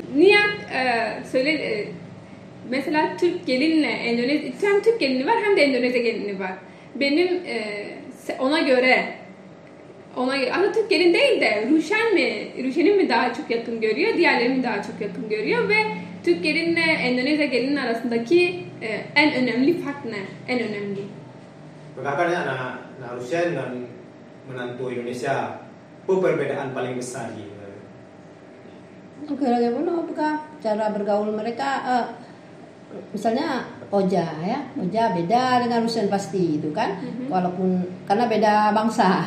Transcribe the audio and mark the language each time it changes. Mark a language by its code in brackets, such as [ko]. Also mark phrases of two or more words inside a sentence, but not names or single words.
[tr] Nihat mesela Türk gelinle hem Türk gelini var hem de Endonezya gelini var. Benim ona göre aslında Türk gelin değil de Ruşen'in mi daha çok yakın görüyor, diğerleri mi daha çok yakın görüyor ve Türk gelinle Endonezya gelinin arasındaki en önemli fark ne? En önemli. [id] Kakaknya anak Rusen dan menantu Indonesia, apa perbedaan paling besar gitu? Kira-kira apakah cara bergaul mereka? Misalnya Oja beda dengan Rusen pasti itu kan, walaupun karena beda bangsa.